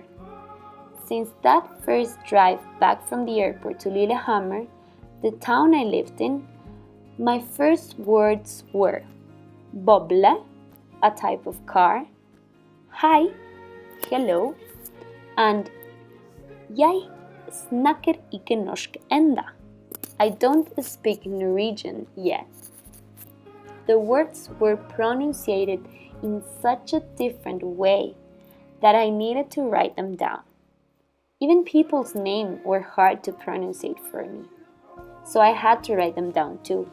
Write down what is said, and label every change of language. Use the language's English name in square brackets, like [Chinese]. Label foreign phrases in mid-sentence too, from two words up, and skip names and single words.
[English] Since that first drive back from the airport to Lillehammer, the town I lived in, my first words were boble, a type of car, hi, hello, and [Norwegian] jeg snakker ikke norsk enda. [English] I don't speak Norwegian yet. The words were pronounced in such a different way that I needed to write them down. Even people's names were hard to pronounce for me, so I had to write them down too.